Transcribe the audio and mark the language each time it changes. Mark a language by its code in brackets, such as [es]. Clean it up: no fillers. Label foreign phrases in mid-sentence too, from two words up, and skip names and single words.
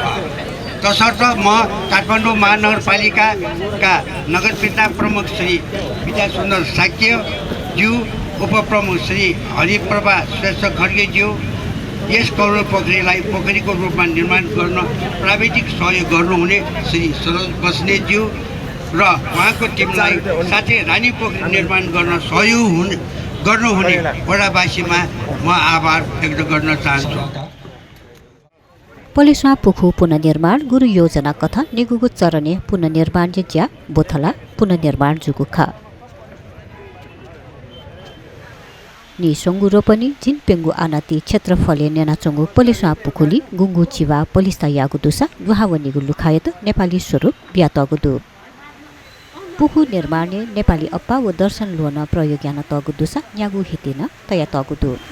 [ne] तसर्थ म काठमाडौँ महानगरपालिकाका नगरपिता प्रमुख श्री विद्या सुन्दर साक्यज्यू, उपप्रमुख श्री हरिप्रभा श्रेष्ठ खड्गेज्यू, यस कमल पोखरीलाई पोखरीको रूपमा निर्माण गर्न प्राविधिक सहयोग गर्नुहुने श्री सरोज बस्नेतज्यू र उहाँको टिमलाई, साथै रानी पोखरी निर्माण गर्न सहयोग गर्नुहुने वडावासीमा म आभार व्यक्त गर्न चाहन्छु। [new] पलेस्वा पुखु पुनर्निर्माण गुरु योजना कथा निगुगु चरण्य पुनर्निर्माण ज्या बोथला पुनर्निर्माण जुगु खा नि सोंगु रोपनी जिन पेंगु आनाती क्षेत्रफले नेनाचोंगु पलेस्वा पुखुली गुंगु चिवा पलिस्ता यागु दुसा दुहावनीगु लुखायत नेपाली स्वरूप ब्यातगु पुखु निर्माण नेपाली अप्पा व दर्शन लोन प्रयोग याना तगु दुसा यागु हितेन तया तगु दु